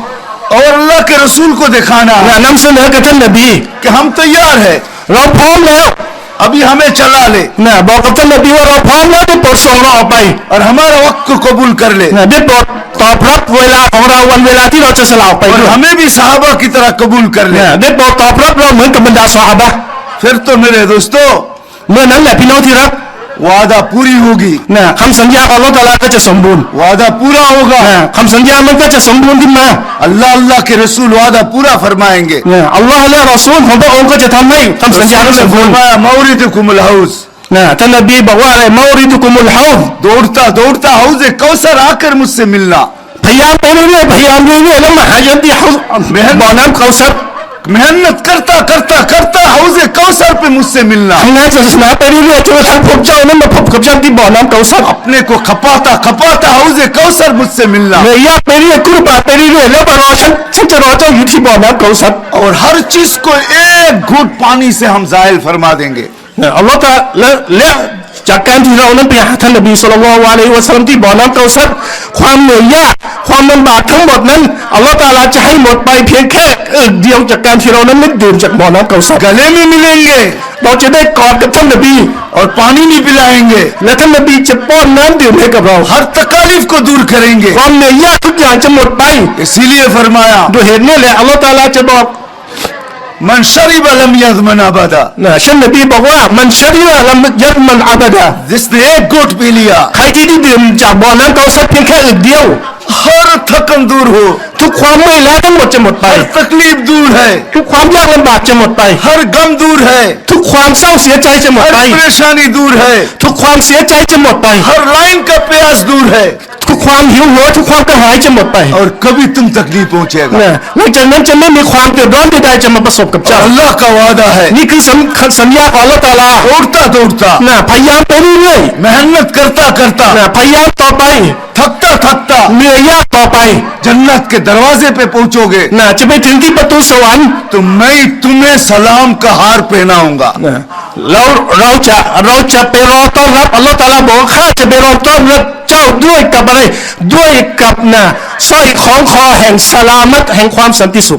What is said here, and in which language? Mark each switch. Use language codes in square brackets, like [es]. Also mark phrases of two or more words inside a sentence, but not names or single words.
[hi] और अल्लाह के रसूल को दिखाना [th] นะ [hi] है [th] นำเสนอกับท่านนบี [hi] कि हम तैयार है, [th] เราพร้อมแล้ว [hi] अभी हमें चला ले [th] นะบอกกับท่านนบีว่าเราพร้อมแล้วได้โปรดส่งเราออกไป [hi] और हमारा वक्त को कबूल कर ले [th] นะได้โปรดตอบรับเวลาของเราวันเวลาที่เราจะสละออกไป [hi] और [th] ด้วย [hi] हमें भी सहाबा की तरह कबूल कर ले [th] นะได้โปรดตอบรับเราเหมือนกับบรรดาซอฮาบะห์ [hi] फिर तो मेरे दोस्तों [th] เมื่อนั้นแหละพี่น้องที่รัก [hi] वादा पूरी होगी [th] นะคำสัญญาของอัลเลาะห์ตะอาลาก็จะสมบูรณ์ [hi] वादा पूरा होगा [th] นะคำสัญญามันก็จะสมบูรณ์ขึ้นมา [hi] अल्लाह अल्लाह के रसूल वादा पूरा फरमाएंगे [th] นะอัลลอฮ์และรอซูลของพระองค์ก็จะทำให้คำสัญญานั้นสมบูรณ์ [hi] फरमाया [ar] موردكم الحوض [th] นะท่านนบีบอกว่าอะไรมาริดุกุมุลฮาวด [hi] दौड़ता दौड़ता हौज कौसर आकर मुझसे मिलना [th] พยายามไปเรื่อยๆพยายามเรื่อยๆแล้วมาหายันที่เขาบ่อน้ำเขาซับ [hi] मेहनत करता करता करता हौज कौसर पे मुझसे मिलना [th] ทำงานศาสนาไปเรื่อยๆจนกระทั่งพบเจ้านั้นมาพบกับฉันที่บ่อน้ำเขาซับ [hi] अपने को खपाता खपाता हौज कौसर मुझसे मिलना [th] เหนื่อยยากไปเรื่อยกุรบาไปเรื่อยๆแล้วมารอฉันจะรอเจ้าอยู่ที่บ่อน้ำเขาซับ [hi] और हर चीज को एक घूंट पानी से हम जाहिल फरमा देंगे [th] เนี่ยอัลลอฮ์ตะและจากการที่เรานั้นไปหาท่านนบีศ็อลลัลลอฮุอะลัยฮิวะซัลลัมที่บ่อน้ำเขาซับความเหนื่อยยากความลำบากทั้งหมดนั้นอัลลอฮ์ตะอาลาจะให้หมดไปเพียงแค่เดียวจากการที่เรานั้นได้ดื่มจากบ่อน้ำเขาซับ [hi] गले में मिलेंगे [th] เราจะได้กอดกับท่านนบี [hi] और पानी भी पिलाएंगे [th] และท่านนบีจะป้อนน้ำดื่มให้กับเรา [hi] हर तकालीफ को दूर करेंगे [th] ความเหนื่อยยากทุกอย่างจะหมดไป [hi] इसीलिए फरमाया [th] ด้วยเหตุนี้แหละอัลลอฮฺตะอาลาจะบอก [ar] من شرب لم يظمأ أبدا [th] นะท่านนบีบอกว่ามันชริยะละมัยัดมันอาบดา [hi] जिसने एक घूंट पी लिया [th] ใครที่ได้ดื่มจากบ่อน้ำเกาซัดเพียงแค่อึกเดียว [hi] हर थकन दूर हो [th] ทุกความเมื่อยล้าทั้งหมดจะหมดไป [hi] हर तकलीफ दूर है [th] ทุกความยากลำบากจะหมดไป [hi] हर गम दूर है [th] ทุกความเศร้าเสียใจจะหมด [hi] हर [th] ไป [hi] परेशानी दूर है [th] ทุกความเสียใจจะหมดไป [hi] हर लाइन का प्यास दूर है [th] ทุกความหิวโหยทุกความกระหายจะหมดไป [hi] और कभी तुम तकलीफ पहुंचेगा [th] นะหลังจากนั้นจะไม่มีความเดือดร้อนใดๆจะมาประสบกับ [hi] और [th] เจ้า [hi] अल्लाह का वादा है [th] นี่คือสัญญาของอัลลอฮฺตะอาลา [hi] दौड़ता दौड़ता [th] นะพยายามไปเรื่อย [hi] मेहनत करता करता [th] ๆนะพยายามต่อไป [hi] थकता थकता [th] เหนื่อยยากต่อไป [hi] जन्नत के दरवाजे पे पहुंचोगे [th] นะจะไปถึงที่ประตูสวรรค์ [hi] तो मैं तुम्हें सलाम का हार पहनाऊंगा [th] นะแล้วเราจะไปรอต้อนรับอัลลอฮฺตะอาลาบอกว่าข้าจะไปรอต้อนรับเจ้าด้วยกับอะไรด้วยกับนะสร้อยของคอแห่งสลามัตแห่งความสันติสุข